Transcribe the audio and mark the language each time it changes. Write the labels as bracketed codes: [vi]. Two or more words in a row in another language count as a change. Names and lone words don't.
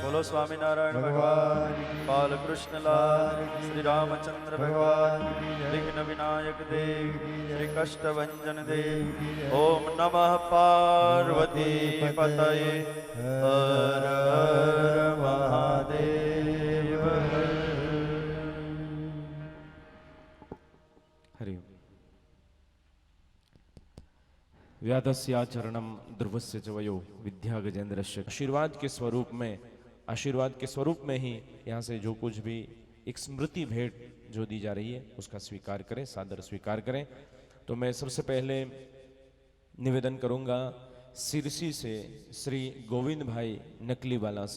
[gu] બોલો સ્વામિનારાયણ ભગવાન બાલકૃષ્ણલાલ શ્રી રામચંદ્ર ભગવાન વિઘ્ન વિનાયક દેવ શ્રી કષ્ટભંજન દેવ [sa] ઓમ નમઃ પાર્વતી પતયે હર હર મહાદેવ हरि व्याधस्याचरणम ध्रुवस्य च वयो विद्या गजेंद्रस्य। [hi] आशीर्वाद के स्वरूप में ही यहाँ से जो कुछ भी एक स्मृति भेंट जो दी जा रही है उसका स्वीकार करें, सादर स्वीकार करें। तो मैं सबसे पहले निवेदन करूंगा सिरसी से श्री गोविंद भाई नकलीवाला से।